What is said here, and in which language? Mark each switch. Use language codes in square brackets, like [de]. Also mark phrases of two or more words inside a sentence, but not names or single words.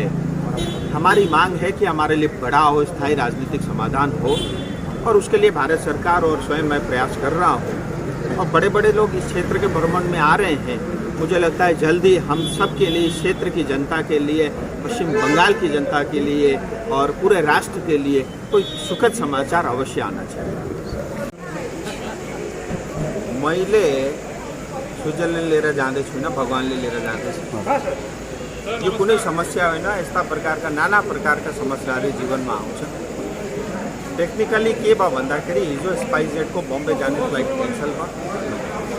[hi] हमारी मांग है कि हमारे लिए बड़ा और स्थायी राजनीतिक समाधान हो और उसके लिए भारत सरकार और स्वयं मैं प्रयास कर रहा हूँ। और बड़े बड़े लोग इस क्षेत्र के भ्रमण में आ रहे हैं मुझे लगता है जल्दी हम सब के लिए, क्षेत्र की जनता के लिए, पश्चिम बंगाल की जनता के लिए और पूरे राष्ट्र के लिए कोई सुखद समाचार अवश्य आना चाहिए। [ne] मैले स्विजरल्यान्ड लिएर जाँदै छुइनँ, भगवानले लिएर जाँदैछ। यो कुनै समस्या होइन, यस्ता प्रकारका नाना प्रकारका समस्याहरू जीवनमा आउँछन्। टेक्निकली के भयो भन्दाखेरि हिजो स्पाइसजेटको बम्बे जाने फ्लाइट क्यान्सल भयो।